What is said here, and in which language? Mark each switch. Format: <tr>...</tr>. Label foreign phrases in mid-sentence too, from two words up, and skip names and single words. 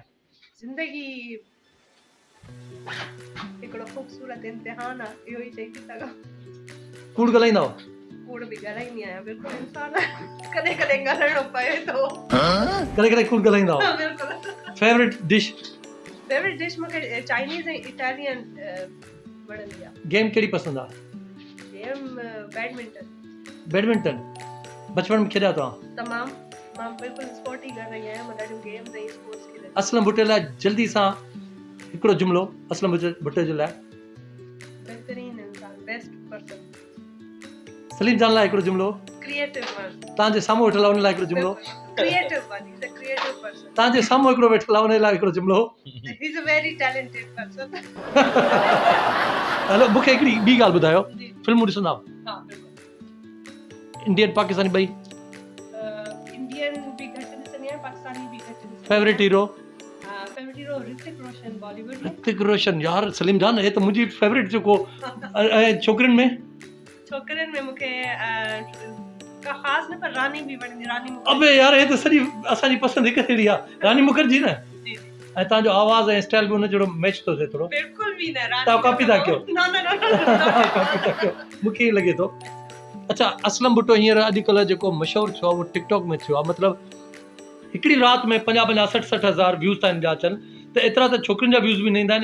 <sd>ज़िंदगी हिकिड़ो ख़ूबसूरत इम्तिहान आहे, इहो ई चई थी सघां। कूड़ ॻाल्हाईंदा हो? कूड़ बि ॻाल्हाईंदी आहियां, बिल्कुलु इंसान कॾहिं कॾहिं ॻाल्हाइणो पए थो। कॾहिं कॾहिं कूड़ ॻाल्हाईंदा हो? बिल्कुलु।</sd> <en>favourite dish? favourite dish</en> <sd>मूंखे चाइनीज़ ऐं इटालियन वणंदी आहे। गेम कहिड़ी पसंदि आहे? गेम बैडमिंटन। बैडमिंटन बचपन में खेॾिया तव्हां? तमामु। मां बिल्कुलु स्पोर्टी कर रही आहियां, मां ॾाढियूं गेम्स ऐं स्पोर्ट्स खेॾंदी। असलम भुट्टे लाइ जल्दी सां हिकिड़ो जुमिलो असलम भुट्टे जे लाइ। बहितरीन इंसान,</sd> <en>best person.</en> <sd>सलीम जान लाइ हिकिड़ो जुमिलो।</sd> <en>creative one.</en> <sd>तव्हांजे साम्हूं वेठल आहे उन लाइ हिकिड़ो जुमिलो।</sd> <en>creative one, is a creative person.</en> <sd>तव्हांजे साम्हूं हिकिड़ो वेठल आहे उन लाइ हिकिड़ो जुमिलो।</sd> <en>he is a very talented person.</en> <sd>हलो मूंखे हिकिड़ी ॿी ॻाल्हि ॿुधायो, फिल्मूं ॾिसंदा आहियो? हा बिल्कुलु। इंडियन पाकिस्तानी ॿई? इंडियन भी घट ॾिसंदी आहियां, पाकिस्तानी भी घट ॾिसंदी आहियां।</sd> <en>favourite hero? favourite hero</en> <sd>ऋतिक रोशन, बॉलीवुड में। ऋतिक रोशन, यार सलीम जान हे त मुंहिंजी फेवरेट जेको। छोकिरियुनि में? छोकिरियुनि में मूंखे का ख़ासि न, पर रानी भी वणंदी। रानी मुखर्जी। अबे यार हे त सॼी असांजी पसंदि हिकु जहिड़ी आहे, रानी मुखर्जी न? जी जी। ऐं तव्हांजो आवाज़ ऐं स्टाइल बि हुन जहिड़ो मैच थो थिए थोरो। बिल्कुलु भी न। रानी तव्हां कॉपी था कयो? न न न कॉपी था कयो, मूंखे ईअं लॻे थो। अच्छा असलम भुट्टो हींअर अॼुकल्ह जेको मशहूरु थियो आहे उहो टिकटॉक में थियो आहे। मतिलबु हिकिड़ी राति में 50-50, 60-60 हज़ार व्यूज़ था ईंदा अचनि, त एतिरा त छोकिरियुनि जा व्यूज़ बि न ईंदा आहिनि।</sd>